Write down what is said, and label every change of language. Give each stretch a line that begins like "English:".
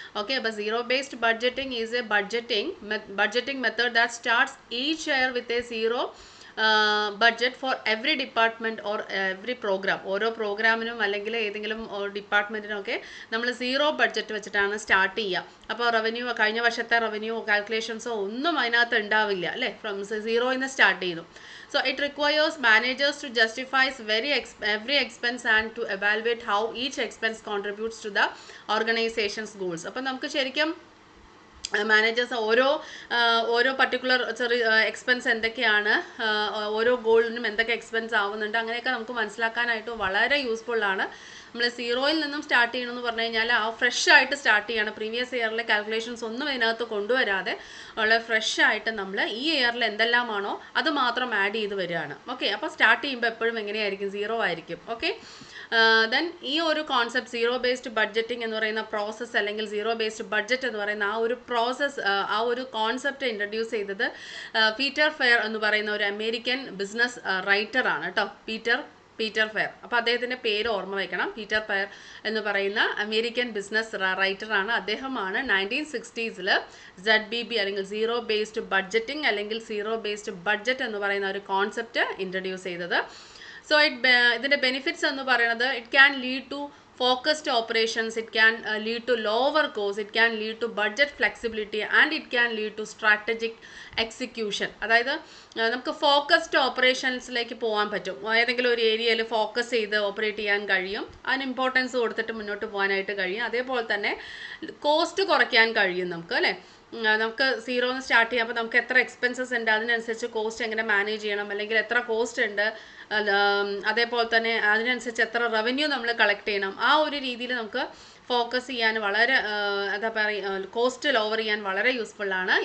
English: Okay, അപ്പോൾ zero based budgeting is a budgeting method that starts each year with a zero budget for every department or every program.
Malayalam: ഓരോ പ്രോഗ്രാമിനും അല്ലെങ്കിൽ ഏതെങ്കിലും ഡിപ്പാർട്ട്മെൻറ്റിനും ഒക്കെ നമ്മൾ zero budget വെച്ചിട്ടാണ് start ചെയ്യുക. അപ്പോൾ റവന്യൂ കഴിഞ്ഞ വർഷത്തെ റവന്യൂ കാൽക്കുലേഷൻസോ ഒന്നും അതിനകത്ത് ഉണ്ടാവില്ല അല്ലേ. ഫ്രം സീറോയിൽ നിന്ന് സ്റ്റാർട്ട് ചെയ്യുന്നു.
English: So it requires managers to justify every expense and to evaluate how each expense contributes to the organization's goals.
Malayalam: അപ്പോൾ നമുക്ക് ശരിക്കും മാനേജേഴ്സ് ഓരോ പർട്ടിക്കുലർ എക്സ്പെൻസ് എന്തൊക്കെയാണ്, ഓരോ ഗോളിനും എന്തൊക്കെ എക്സ്പെൻസ് ആവുന്നുണ്ട്, അങ്ങനെയൊക്കെ നമുക്ക് മനസ്സിലാക്കാനായിട്ട് വളരെ യൂസ്ഫുള്ളാണ്. നമ്മൾ സീറോയിൽ നിന്നും സ്റ്റാർട്ട് ചെയ്യണമെന്ന് പറഞ്ഞു കഴിഞ്ഞാൽ ആ ഫ്രഷ് ആയിട്ട് സ്റ്റാർട്ട് ചെയ്യണം. പ്രീവിയസ് ഇയറിലെ കാൽക്കുലേഷൻസ് ഒന്നും ഇതിനകത്ത് കൊണ്ടുവരാതെ വളരെ ഫ്രഷ് ആയിട്ട് നമ്മൾ ഈ ഇയറിൽ എന്തെല്ലാമാണോ അത് മാത്രം ആഡ് ചെയ്ത് വരികയാണ്. ഓക്കെ, അപ്പോൾ സ്റ്റാർട്ട് ചെയ്യുമ്പോൾ എപ്പോഴും എങ്ങനെയായിരിക്കും, സീറോ ആയിരിക്കും. ഓക്കെ, ദെൻ ഈ ഒരു കോൺസെപ്റ്റ് സീറോ ബേസ്ഡ് ബഡ്ജറ്റിംഗ് എന്ന് പറയുന്ന പ്രോസസ്സ് അല്ലെങ്കിൽ സീറോ ബേസ്ഡ് ബഡ്ജറ്റ് എന്ന് പറയുന്ന ആ ഒരു പ്രോസസ്സ് ആ ഒരു കോൺസെപ്റ്റ് ഇൻട്രൊഡ്യൂസ് ചെയ്തത് പീറ്റർ ഫെയർ എന്ന് പറയുന്ന ഒരു അമേരിക്കൻ ബിസിനസ് റൈറ്ററാണ് കേട്ടോ. Peter fair. അപ്പോൾ അദ്ദേഹത്തിൻ്റെ പേര് ഓർമ്മ വയ്ക്കണം. പീറ്റർ ഫെയർ എന്ന് പറയുന്ന അമേരിക്കൻ ബിസിനസ് റൈറ്ററാണ്. അദ്ദേഹമാണ് 1960s ZBB അല്ലെങ്കിൽ സീറോ ബേസ്ഡ് ബഡ്ജറ്റിംഗ് അല്ലെങ്കിൽ സീറോ ബേസ്ഡ് ബഡ്ജറ്റ് എന്ന് പറയുന്ന ഒരു കോൺസെപ്റ്റ് ഇൻട്രൊഡ്യൂസ് ചെയ്തത്.
English: so
Malayalam: ഇതിൻ്റെ ബെനിഫിറ്റ്സ് എന്ന് പറയുന്നത്
English: It can lead to focused operations, it can lead to lower cost, it can lead to budget flexibility and it can lead to strategic execution.
Malayalam: അതായത് നമുക്ക് focused ഓപ്പറേഷൻസിലേക്ക് പോകാൻ പറ്റും. ഏതെങ്കിലും ഒരു ഏരിയയിൽ ഫോക്കസ് ചെയ്ത് ഓപ്പറേറ്റ് ചെയ്യാൻ കഴിയും, അതിന് ഇമ്പോർട്ടൻസ് കൊടുത്തിട്ട് മുന്നോട്ട് പോകാനായിട്ട് കഴിയും. അതേപോലെ തന്നെ കോസ്റ്റ് കുറയ്ക്കാൻ കഴിയും നമുക്ക് അല്ലേ. നമുക്ക് സീറോന്ന് സ്റ്റാർട്ട് ചെയ്യാം. അപ്പോൾ നമുക്ക് എത്ര എക്സ്പെൻസസ് ഉണ്ട് അതിനനുസരിച്ച് കോസ്റ്റ് എങ്ങനെ മാനേജ് ചെയ്യണം, അല്ലെങ്കിൽ എത്ര കോസ്റ്റ് ഉണ്ട്, അതേപോലെ തന്നെ അതിനനുസരിച്ച് എത്ര റവന്യൂ നമ്മൾ കളക്ട് ചെയ്യണം, ആ ഒരു രീതിയിൽ നമുക്ക് ഫോക്കസ് ചെയ്യാൻ വളരെ എന്താ പറയുക കോസ്റ്റ് ലോവർ ചെയ്യാൻ വളരെ യൂസ്ഫുള്ളാണ്.